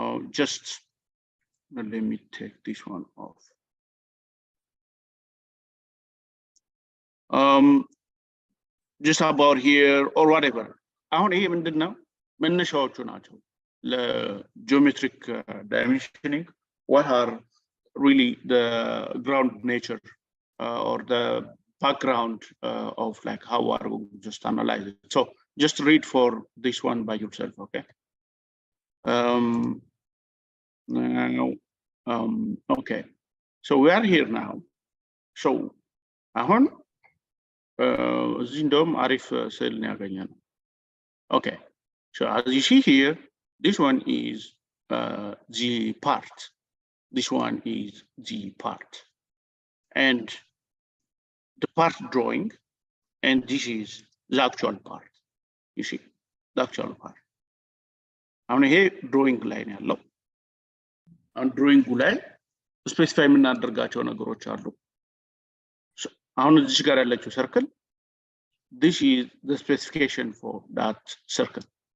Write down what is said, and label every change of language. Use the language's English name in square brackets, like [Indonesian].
[English] Just let me take this one off. just about here or whatever. [Amharic] አሁን ይሄ ምንድነው መነሻዎቹ ናቸው ለጂኦሜትሪክ dimensioning. [English] What are really the ground nature or the background of like how are we just analyze it. So just read for this one by yourself, okay? Now, okay, so we are here now. [Amharic] So አሁን እዚህ እንደውም አሪፍ ስዕል ነው ያገኘነው. [English] Okay, so as you see here, this one is the part, this one is the part, and the part drawing, and this is the actual part. You see the actual part. [Amharic] አሁን ይሄ drawing ላይ ነው ያለው. አሁን drawing ላይ ስፔሲፋይ የምናደርጋቸው ነገሮች አሉ. አሁን እዚህ ጋር ያለችው [English] circle, this is the specification for that circle.